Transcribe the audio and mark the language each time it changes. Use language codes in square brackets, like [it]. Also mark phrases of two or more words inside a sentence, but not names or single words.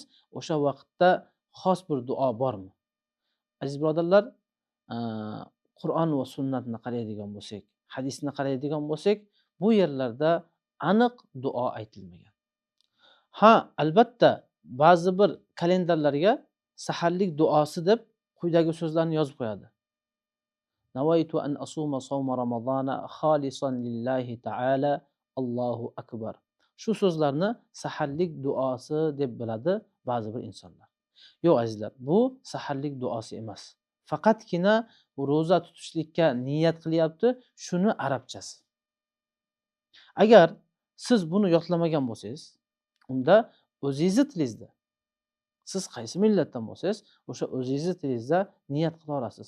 [uz] O'sha vaqtda xos bir duo bormi? Aziz birodarlar, Qur'on va sunnatni qaraydigan bo'lsak, hadisni qaraydigan bo'lsak, bu yerlarda aniq duo aytilmagan. Ha, albatta, ba'zi bir kalendarlarga saharlik duosi deb quyidagi so'zlarni yozib qo'yadi. [ar] نويت أن أصوم صوم رمضان خالصا لله تعالى, الله أكبر. [uz] Shu so'zlarni saharlik duosi deb biladi ba'zi bir insonlar. Yo'q azizlar, bu saharlik duosi emas. Faqatgina roza tutishlikka niyat qilyapti, shuni arabchasi. Agar siz buni yodlamagan bo'lsangiz, unda o'zingizni tilingizda, siz qaysi millatdan bo'lsangiz, o'sha o'zingizni tilingizda niyat qila olasiz.